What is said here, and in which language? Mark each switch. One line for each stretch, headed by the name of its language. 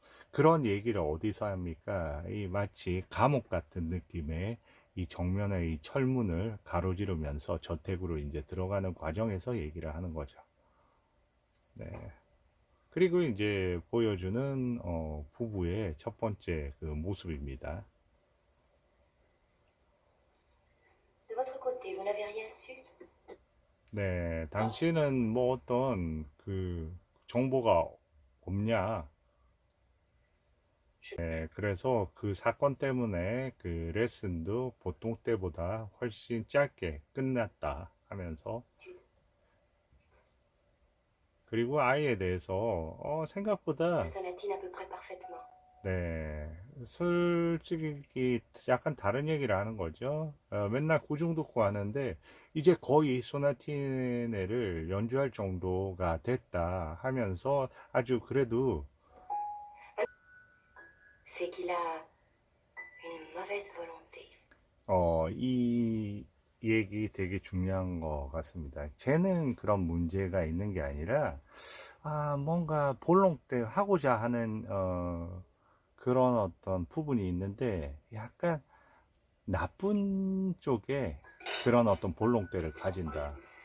Korean: 그런 얘기를 어디서 합니까? 이 마치 감옥 같은 느낌의 이 정면의 이 철문을 가로지르면서 저택으로 이제 들어가는 과정에서 얘기를 하는 거죠. 네. 그리고 이제 보여주는 부부의 첫 번째 모습입니다.
French: De votre côté, vous n'avez rien su?
Korean: 네, 당신은 뭐 어떤 정보가 없냐? 네, 그래서 그 사건 때문에 레슨도 보통 때보다 훨씬 짧게 끝났다 하면서, 그리고 아이에 대해서
French: La
Korean: 생각보다
French: sonatine à peu près parfaitement.
Korean: 네, 솔직히 약간 다른 얘기를 하는 거죠. 맨날 고중 듣고 하는데 이제 거의 소나티네를 연주할 정도가 됐다 하면서 아주 그래도
French: C'est qu'il a une mauvaise volonté.
Korean: 이 얘기 되게 중요한 것 같습니다. 쟤는 그런 문제가 있는 게 아니라, 뭔가 볼록 때 하고자 하는, 그런 어떤 부분이 있는데, 약간 나쁜 쪽에 그런 어떤 볼록대를 가진다.